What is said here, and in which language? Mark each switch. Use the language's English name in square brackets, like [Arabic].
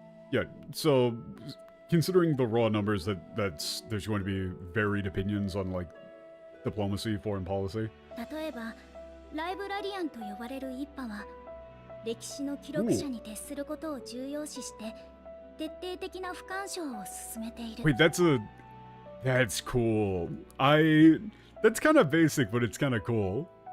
[English] Yeah, so considering the raw numbers there's going to be varied opinions on, like, diplomacy, foreign policy. [Japanese] 例えばライブラリアンと呼ばれる一派は歴史の記録者に徹することを重要視して徹底的な不干渉を進めている。 [English] Wait, that's cool. That's kind of basic, but it's kind of cool.